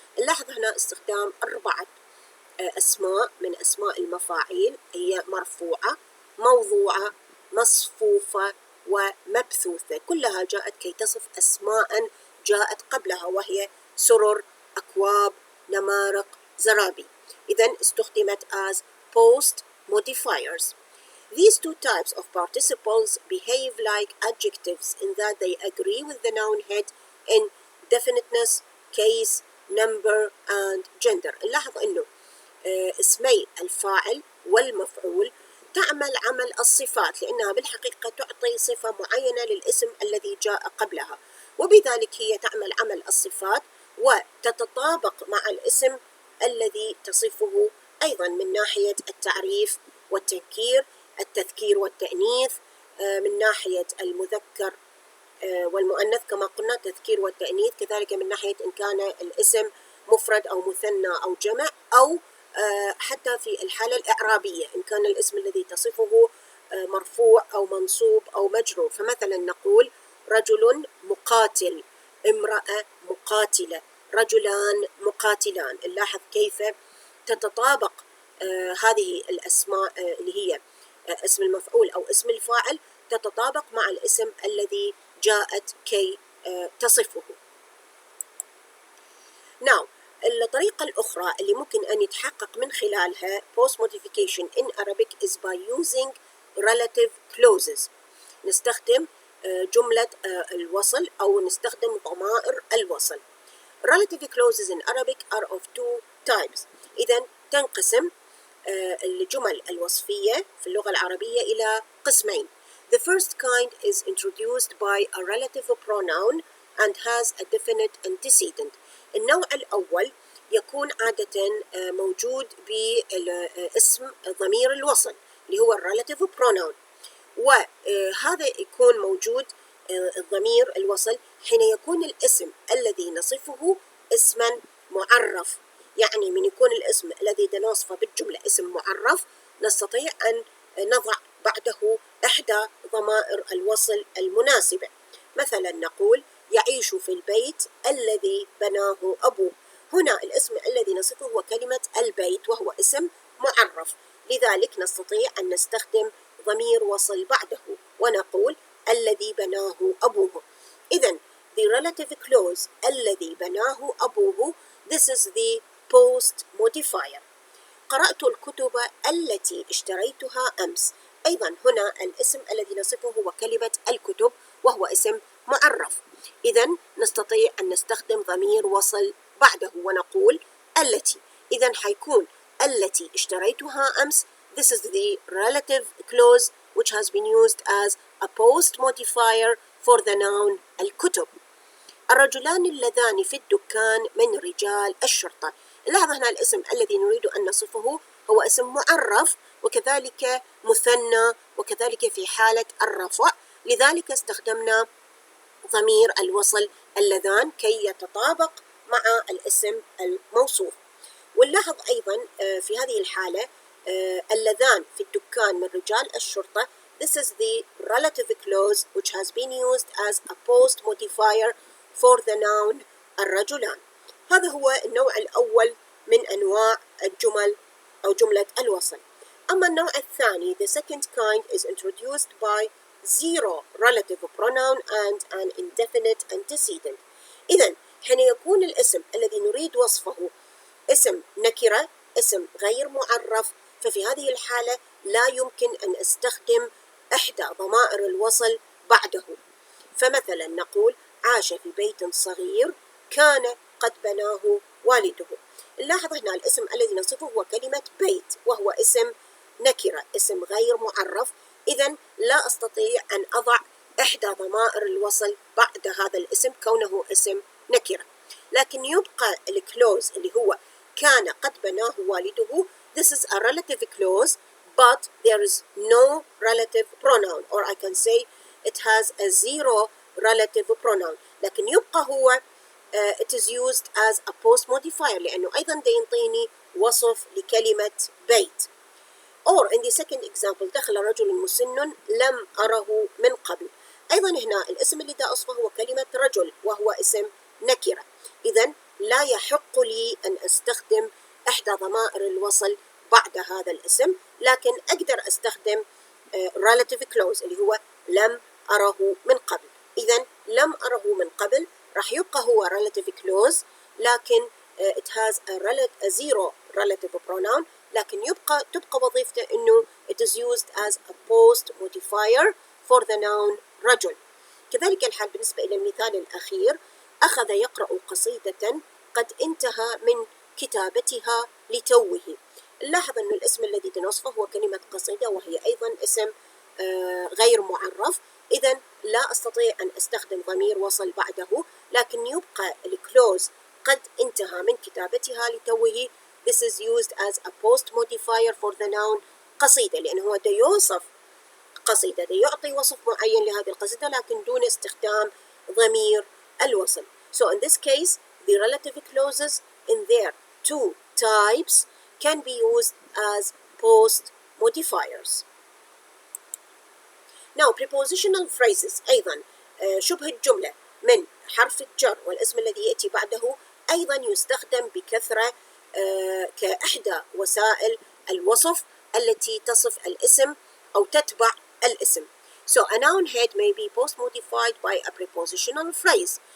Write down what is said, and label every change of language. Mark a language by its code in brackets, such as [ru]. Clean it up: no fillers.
[ar] نلاحظ هنا استخدام 4 أسماء من أسماء المفاعيل، هي مرفوعة، موضوعة، مصفوفة، ومبثوثة، كلها جاءت كي تصف أسماء جاءت قبلها وهي سرر، أكواب، نمارق، زرابي. إذن استخدمت [en] as post modifiers. These two types of participles behave like adjectives in that they agree with the noun head in definiteness, case, number and gender. [ar] نلاحظ أنه اسمي الفاعل والمفعول تعمل عمل الصفات لأنها بالحقيقة تعطي صفة معينة للاسم الذي جاء قبلها، وبذلك هي تعمل عمل الصفات وتتطابق مع الاسم الذي تصفه أيضا من ناحية التعريف والتنكير، التذكير والتأنيث، من ناحية المذكر والمؤنث كما قلنا تذكير والتأنيث، كذلك من ناحية إن كان الاسم مفرد أو مثنى أو جمع، أو حتى في الحالة الإعرابية إن كان الاسم الذي تصفه مرفوع أو منصوب أو مجرور. فمثلا نقول رجل مقاتل، امرأة مقاتلة، رجلان مقاتلان. نلاحظ كيف تتطابق هذه الأسماء اللي هي اسم المفعول أو اسم الفاعل تتطابق مع الاسم الذي جاءت كي تصفه. [en] Now [ar] الطريقة الأخرى اللي ممكن أن يتحقق من خلالها [en] post modification in Arabic is by using relative clauses. [ar] نستخدم جملة الوصل أو نستخدم ضمائر الوصل. [en] Relative clauses in Arabic are of 2 types. إذن [ar] تنقسم الجمل الوصفية في اللغة العربية إلى قسمين. [en] The first kind is introduced by a relative pronoun and has a definite antecedent. [ar] النوع الأول يكون عادة موجود باسم ضمير الوصل اللي هو [en] relative pronoun، [ar] وهذا يكون موجود الضمير الوصل حين يكون الاسم الذي نصفه اسما معرف. يعني من يكون الاسم الذي نوصفه بالجملة اسم معرف نستطيع أن نضع بعده إحدى ضمائر الوصل المناسبة. مثلا نقول يعيش في البيت الذي بناه أبوه. هنا الاسم الذي نصفه هو كلمة البيت وهو اسم معرف، لذلك نستطيع أن نستخدم ضمير وصل بعده ونقول الذي بناه أبوه. [en] إذن the relative clause [ar] الذي بناه أبوه [en] this is the post modifier. [ar] قرأت الكتب التي اشتريتها أمس. أيضا هنا الاسم الذي نصفه هو كلمة الكتب وهو اسم معرف، إذن نستطيع أن نستخدم ضمير وصل بعده ونقول التي. إذن حيكون التي اشتريتها أمس [en] this is the relative clause which has been used as a post modifier for the noun الكتب. [ar] الرجلان اللذان في الدكان من رجال الشرطة. لاحظ هنا الاسم الذي نريد أن نصفه هو اسم معرف وكذلك مثنى وكذلك في حالة الرفع، لذلك استخدمنا ضمير الوصل اللذان كي يتطابق مع الاسم الموصوف. ونلاحظ أيضا في هذه الحالة اللذان في الدكان من رجال الشرطة [en] this is the relative clause which has been used as a post modifier for the noun الرجلان. [ar] هذا هو النوع الأول من أنواع الجمل أو جملة الوصل. أما النوع الثاني [en] the second kind is introduced by zero relative pronoun and an indefinite antecedent. [ar] إذن حين يكون الاسم الذي نريد وصفه اسم نكرة اسم غير معرف ففي هذه الحالة لا يمكن أن أستخدم إحدى ضمائر الوصل بعده. فمثلا نقول عاش في بيت صغير كان قد بناه والده. نلاحظ هنا الاسم الذي نصفه هو كلمة بيت وهو اسم نكرة اسم غير معرف، إذن لا أستطيع أن أضع إحدى ضمائر الوصل بعد هذا الاسم كونه اسم نكرة. لكن يبقى الكلوز اللي هو كان قد بناه والده [en] this is a relative clause but there is no relative pronoun or I can say it has a zero relative pronoun، [ar] لكن يبقى هو [en] it is used as a post modifier [ar] لأنه أيضا دا ينطيني وصف لكلمة بيت. [en] or in the second example [ar] دخل رجل مسن لم أره من قبل. أيضا هنا الاسم اللي دا أصفه هو كلمة رجل وهو اسم نكرة، إذن لا يحق لي أن أستخدم إحدى ضمائر الوصل بعد هذا الاسم، لكن أقدر أستخدم [en] relative clause [ar] اللي هو لم أره من قبل. إذن لم أره من قبل راح يبقى هو [en] relative clause لكن it has a zero relative pronoun، [ar] لكن تبقى وظيفته إنه [en] it is used as a post modifier for the noun رجل. [ar] كذلك الحال بالنسبة إلى المثال الأخير أخذ يقرأ قصيدة قد انتهى من كتابتها لتوه. لاحظ أن الاسم الذي نوصفه هو كلمة قصيدة وهي أيضا اسم غير معرف، إذن لا أستطيع أن أستخدم ضمير وصل بعده، لكن يبقى الكلوز قد انتهى من كتابتها لتوه [en] this is used as a post modifier for the noun [ar] قصيدة لأنه هو دا يوصف قصيدة دا يعطي وصف معين لهذه القصيدة لكن دون استخدام ضمير الوصل. [en] So in this case the relative clauses in their two types can be used as post modifiers. Now prepositional phrases [ar] أيضا شبه الجملة من حرف الجر والاسم الذي يأتي بعده أيضا يستخدم بكثرة كإحدى وسائل الوصف التي تصف الاسم أو تتبع الاسم. [en] So a noun head may be post modified by a prepositional phrase.